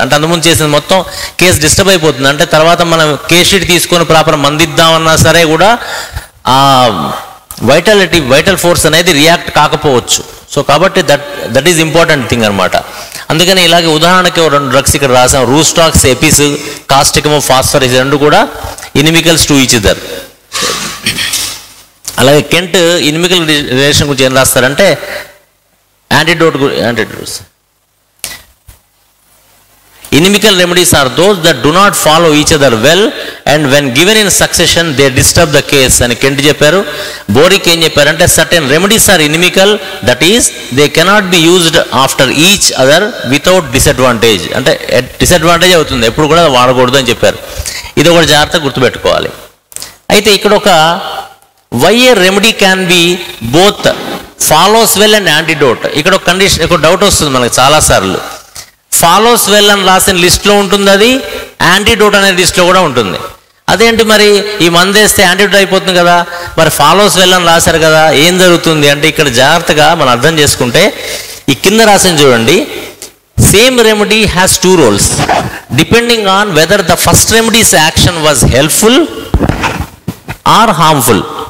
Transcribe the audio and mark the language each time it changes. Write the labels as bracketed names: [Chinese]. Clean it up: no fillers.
[Telugu] అంటే అంతకుముందు చేసిన మొత్తం కేసు డిస్టర్బ్ అయిపోతుంది. అంటే తర్వాత మనం కేస్ షీట్ తీసుకొని ప్రాపర్ మందిద్దామన్నా సరే కూడా ఆ వైటల్ ఫోర్స్ అనేది రియాక్ట్ కాకపోవచ్చు. సో కాబట్టి [English] that is important thing [Telugu] అనమాట. అందుకని ఇలాగే ఉదాహరణకి 2 డ్రగ్స్ ఇక్కడ రాసాం, రూస్టాక్స్ ఎపిస్, కాస్టికము, ఫాస్ఫరస్, రెండు కూడా ఇనిమికల్స్ టు ఈచ్ అదర్. అలాగే కెంట్ ఇనిమికల్ రిలేషన్ గురించి ఏం రాస్తారంటే antidotes [English] inimical remedies are those that do not follow each other well and when given in succession they disturb the case [Telugu] అని Kent చెప్పారు. Boric ఏం చెప్పారంటే [English] certain remedies are inimical, that is they cannot be used after each other without disadvantage. [Telugu] అంటే disadvantage అవుతుంది, ఎప్పుడు కూడా వాడకూడదు అని చెప్పారు. ఇది ఒకటి జాగ్రత్తగా గుర్తుపెట్టుకోవాలి. అయితే ఇక్కడ ఒక [English] why a remedy can be both follows well and antidote. [Telugu] ఇక్కడ ఒక కండిషన్, ఒక డౌట్ వస్తుంది మనకు చాలాసార్లు. ఫాలోస్ వెల్ అని రాసిన లిస్ట్లో ఉంటుంది, అది యాంటీడోట్ అనే లిస్ట్లో కూడా ఉంటుంది. అదేంటి మరి ఈ మందు వేస్తే యాంటీడోట్ అయిపోతుంది కదా, మరి ఫాలోస్ వెల్ అని రాశారు కదా, ఏం జరుగుతుంది అంటే ఇక్కడ జాగ్రత్తగా మనం అర్థం చేసుకుంటే ఈ కింద రాసిన చూడండి, [English] Same remedy has 2 roles depending on whether the first remedies action was helpful or harmful.